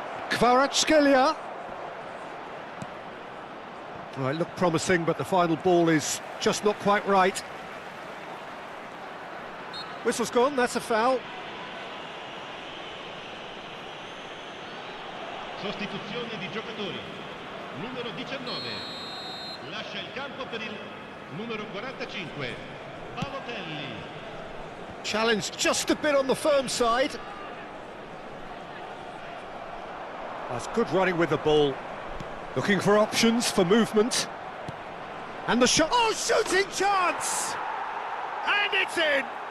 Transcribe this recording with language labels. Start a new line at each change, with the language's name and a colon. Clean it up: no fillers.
English: Kvaratskhelia. Well, it looked promising, but the final ball is just not quite right. Whistle's gone, that's a foul.
Italian: Sostituzione di giocatori. Numero 19. Lascia il campo per il numero 45. Balotelli.
English: Challenged just a bit on the firm side. That's good running with the ball. Looking for options for movement. And the shot. Oh, shooting chance! And it's in!